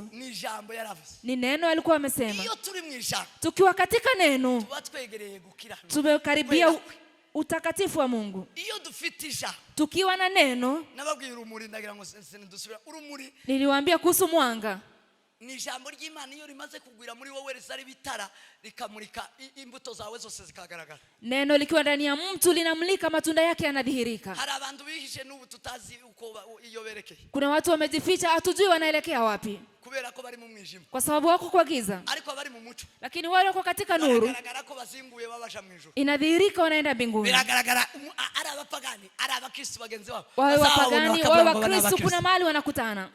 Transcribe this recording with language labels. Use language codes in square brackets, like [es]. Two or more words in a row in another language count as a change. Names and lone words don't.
[sw] Ni neno alikuwa amesema. Tukiwa katika neno tumekaribia utakatifu wa Mungu. Tukiwa na neno, niliwaambia kuhusu mwanga. [rn] Ni ijambo ry'Imana iyo rimaze kugwira muri wowe risari bitara rikamurika imbuto zawe zose zikagaragara. [sw] Neno likiwa ndani ya mtu linamulika, matunda yake yanadhihirika. [rn] Hari abantu bihishe n'ubu tutazi uko iyo berekeye. [sw] Kuna watu wamejificha, hatujui wanaelekea wapi. kwa sababu wako kwa giza. Lakini wale wako katika nuru, inadhihirika wanaenda mbinguni. Wawe wapagani, wawe Wakristo, kuna mahali wanakutana.